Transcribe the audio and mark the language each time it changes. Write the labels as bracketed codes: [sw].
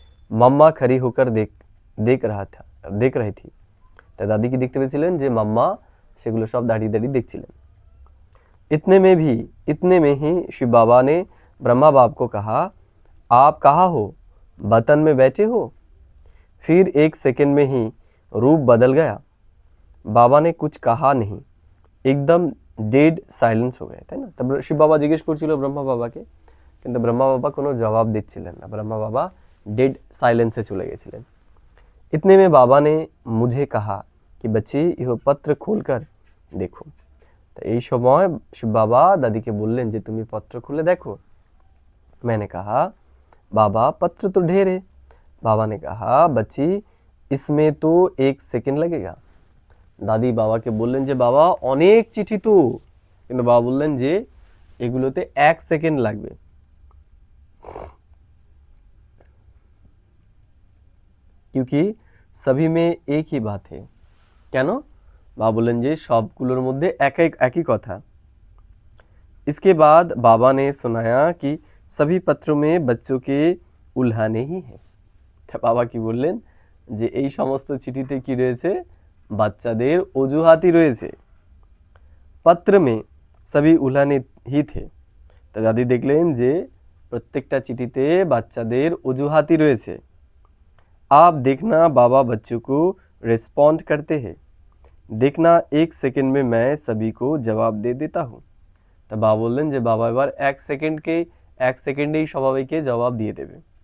[hi] मम्मा खड़ी होकर देख रही थी। तो दादी की देखते [bn] পেয়েছিলেন যে মাম্মা সেগুলো সব দাঁড়িয়ে দাঁড়িয়ে দেখছিলেন। [hi] इतने में ही शिव बाबा ने ब्रह्मा बाप को कहा आप कहाँ हो, वतन में बैठे हो। फिर 1 सेकंड में ही रूप बदल गया। बाबा ने कुछ कहा नहीं, एकदम डेड साइलेंस हो गए थे ना। तब शिव बाबा जिज्ञेस [bn] করছিল ব্রহ্মা বাবাকে, কিন্তু ব্রহ্মা বাবা কোনো জবাব দিচ্ছিলেন না। [hi] ব্রহ্মা বাবা डेड साइलेंसे चले গেছিলেন। इतने में बाबा ने मुझे कहा कि बच्ची यह पत्र खोलकर देखो। [bn] तो এই সময় শিব বাবা দাদিকে বললেন যে তুমি পত্র খুলে দেখো। [hi] मैंने कहा बाबा पत्र तो ढेर है। बाबा ने कहा बच्ची इसमें तो 1 सेकंड लगेगा। [bn] দাদি বাবাকে বললেন যে বাবা অনেক চিঠি তো, কিন্তু বাবা বললেন যে এগুলোতে 1 সেকেন্ড লাগবে। [hi] क्योंकि सभी में एक ही बात है। [bn] কেন? বাবা বললেন যে সবগুলোর মধ্যে একই কথা। [hi] इसके बाद बाबा ने सुनाया कि सभी पत्रों में बच्चों के उल्हाने ही है। [bn] তা বাবা কি বললেন যে এই সমস্ত চিঠিতে কি রয়েছে, বাচ্চাদের অজুহাতই রয়েছে। [hi] पत्र में सभी उल्हाने ही थे। [bn] তা দাদি দেখলেন যে প্রত্যেকটা চিঠিতে বাচ্চাদের অজুহাতই রয়েছে। [hi] आप देखना बाबा बच्चों को रिस्पॉन्ड करते हैं। देखना 1 सेकंड में मैं सभी को जवाब दे देता हूँ। [bn] তা বাবা বললেন যে বাবা এবার 1 সেকেন্ডেই সবাইকে জবাব দিয়ে দেবে।